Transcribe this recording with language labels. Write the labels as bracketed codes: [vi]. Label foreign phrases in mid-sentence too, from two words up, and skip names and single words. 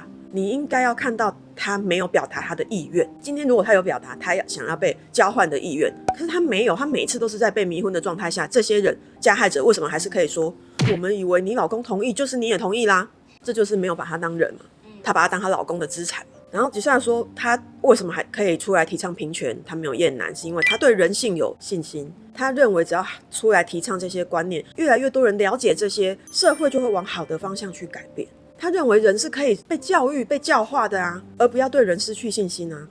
[zh] 你應該要看到他沒有表達他的意願。今天如果他有表達他想要被交換的意願，可是他沒有，他每一次都是在被迷昏的狀態下，這些人加害者為什麼還是可以說我們以為你老公同意，就是你也同意啦？這就是沒有把他當人嘛，他把他當他老公的資產。然後接下來說他為什麼還可以出來提倡平權，他沒有厭男，是因為他對人性有信心。他認為只要出來提倡這些觀念，越來越多人了解這些，社會就會往好的方向去改变。他認為人是可以被教育、被教化的啊，而不要對人失去信心啊。